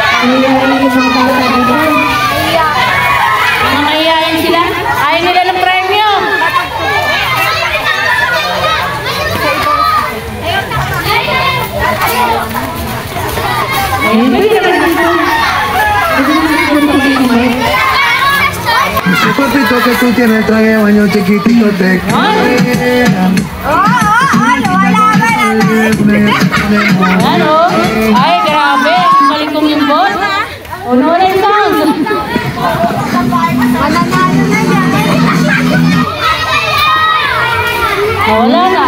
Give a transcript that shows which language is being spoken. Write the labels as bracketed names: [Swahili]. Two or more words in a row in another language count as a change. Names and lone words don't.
[Filipino] Mayayain yung mga bata dito. Mga mayayain sila. Ayaw nila ng premyo. Ayun, pwede naman dito. [Spanish] Papito que tú tienes traje baño chiquitito te [Filipino] Ano? Ay, grabe. Galing kong yung ball. Ano na yung sound? Mananalo na yan. Wala na.